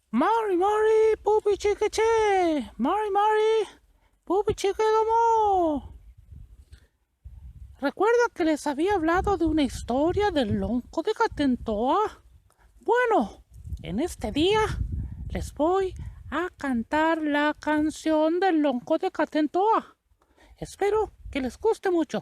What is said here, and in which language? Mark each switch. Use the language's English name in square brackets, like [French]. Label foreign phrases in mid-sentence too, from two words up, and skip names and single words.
[Mapuche] Mari, Mari, pupi chiqueche. Mari, Mari, pupi chiquedomo. [Spanish] ¿Recuerda que les había hablado de una historia del lonco de Catentoa? Bueno, en este día les voy a cantar la canción del lonco de Catentoa. Espero que les guste mucho.